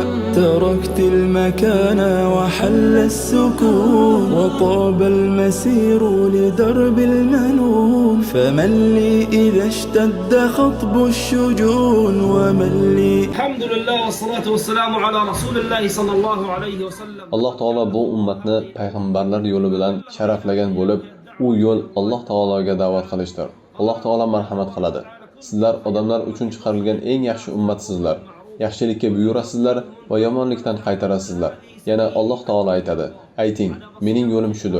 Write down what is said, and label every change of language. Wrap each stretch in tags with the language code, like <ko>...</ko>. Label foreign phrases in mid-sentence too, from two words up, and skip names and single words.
<ar>تركت المكان وحل السكون وطاب المسير لدرب المنون، فمن لي إذا اشتد خطب الشجون ومن لي. الحمد لله والصلاة والسلام على رسول الله صلى الله عليه وسلم.</ar> <uz>Alloh taolo bu ummatni payg'ambarlar yo'li bilan sharaflagan bo'lib, u yo'l Alloh taologa da'vat qilishdir. Alloh taolo marhamat qiladi. Sizlar odamlar uchun chiqarilgan eng yaxshi ummatsizlar. Yaxshilikka buyurasizlar va yomonlikdan qaytarasizlar. Yana Alloh taolo aytadi: "Ayting, mening yo'lim shudir.</uz>